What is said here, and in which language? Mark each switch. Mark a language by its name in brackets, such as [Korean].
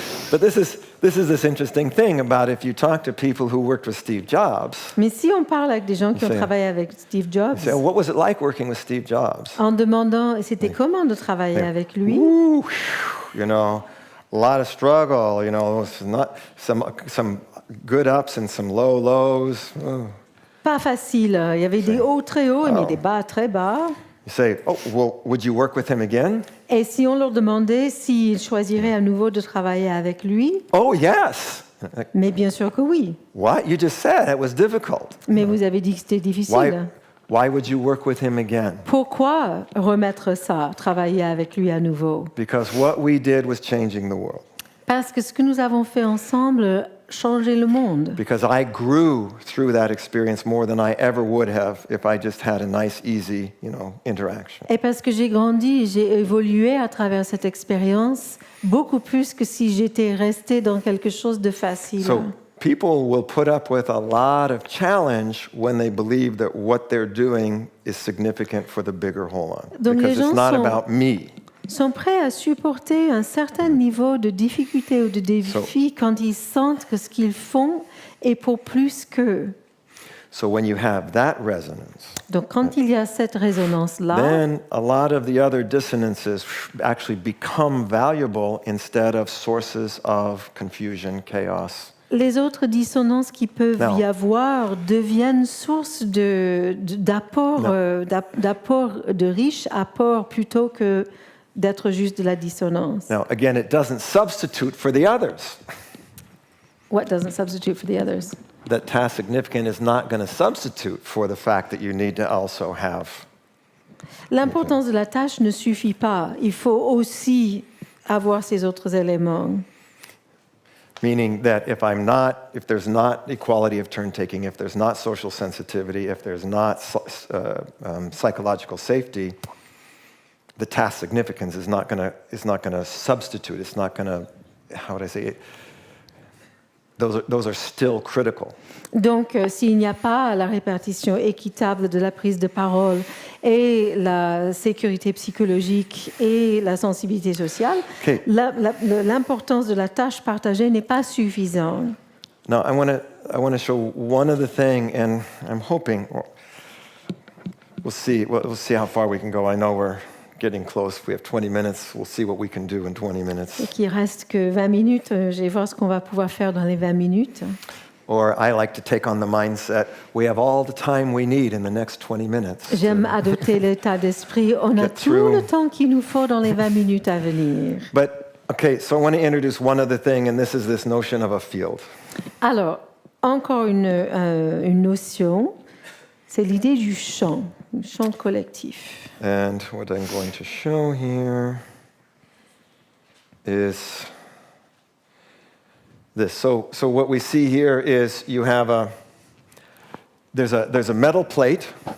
[English] But this is this interesting thing about if you talk to people who worked with Steve Jobs, [French] Mais si on parle avec des gens qui ont C'est- travaillé avec Steve Jobs, [English] you say, oh, what was it like working with Steve Jobs? [French] en demandant c'était comment de travailler avec lui, [English] Ooh, whew, you know, a lot of struggle, you know, it's not some good ups and some low lows. Oh. [French] pas facile. Il y avait des hauts très hauts, mais Oh. des bas très bas. [English] You say, oh, well, would you work with him again? [French] Et si on leur demandait s'ils choisiraient à nouveau de travailler avec lui, [English] Oh, yes. [French] mais bien sûr que oui. [English] What? You just said it was difficult. [French] Mais vous avez dit que c'était difficile. [English] Why would you work with him again? [French] Pourquoi remettre ça, travailler avec lui à nouveau? [English] Because what we did was changing the world. [French] Parce que ce que nous avons fait ensemble changeait le monde. [English] Because I grew through that experience more than I ever would have if I just had a nice, easy, interaction. [French] Et parce que j'ai grandi, j'ai évolué à travers cette expérience beaucoup plus que si j'étais restée dans quelque chose de facile. [English] So people will put up with a lot of challenge when they believe that what they're doing is significant for the bigger whole. [French] Donc les [English] Because it's [French] gens [English] not [French] sont- [English] about me. [French] Sont prêts à supporter un certain niveau de difficulté ou de défi quand ils sentent que ce qu'ils font est pour plus qu'eux. [English] So when you have that resonance, [French] Donc quand il y a cette résonance-là, [English] then a lot of the other dissonances actually become valuable instead of sources of confusion, chaos. [French] les autres dissonances qui peuvent Non. y avoir deviennent source d'apport, Non. d'apport de riches apports plutôt que d'être juste de la dissonance. [English] Now, again, it doesn't substitute for the others. What doesn't substitute for the others? That task significant is not going to substitute for the fact that you need to also have. [French] L'importance de la tâche ne suffit pas. Il faut aussi avoir ces autres éléments. [English] Meaning that if there's not equality of turn taking, if there's not social sensitivity, if there's not psychological safety, the task significance is not going to substitute. It's not going to, how would I say it? Those are still critical. [French] Donc, s'il n'y a pas la répartition équitable de la prise de parole et la sécurité psychologique et la sensibilité sociale, [English] Okay. [French] l'importance de la tâche partagée n'est pas suffisante. [English] Now, I want to show one other thing, and I'm hoping we'll see how far we can go. I know we're getting close. If we have 20 minutes, we'll see what we can do in 20 minutes. [French] Et qu'il reste que 20 minutes, je vais voir ce qu'on va pouvoir faire dans les 20 minutes. [English] Or I like to take on the mindset, we have all the time we need in the next 20 minutes. [French] J'aime adopter l'état d'esprit. On a [English] Get [French] tout [English] through. [French] le temps qu'il nous faut dans les 20 minutes à venir. [English] But, okay, so I want to introduce one other thing, and this is this notion of a field. [French] Alors, encore une notion, c'est l'idée du champ collectif. [English] And what I'm going to show here is this. So what we see here is you have there's a metal plate.